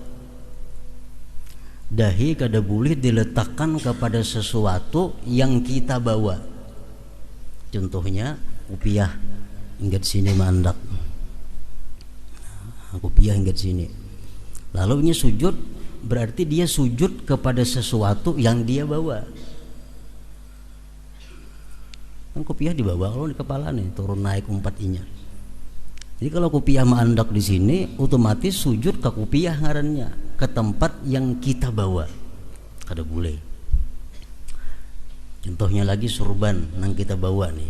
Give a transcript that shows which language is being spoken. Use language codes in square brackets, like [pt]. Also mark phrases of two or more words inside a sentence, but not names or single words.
[id] Dahi kada boleh diletakkan kepada sesuatu yang kita bawa. [bjn] Contohnya kopiah ingat sini mandak. Kopiah ingat sini. [id] Lalu ini sujud, berarti dia sujud kepada sesuatu yang dia bawa. Kan kopiah dibawa kalau di kepala nih, turun naik 4-nya. Jadi kalau kopiah mandak di sini, otomatis sujud ke kopiah ngarannya, ke tempat yang kita bawa. [bjn] Kada boleh. [id] Contohnya lagi surban yang kita bawa nih.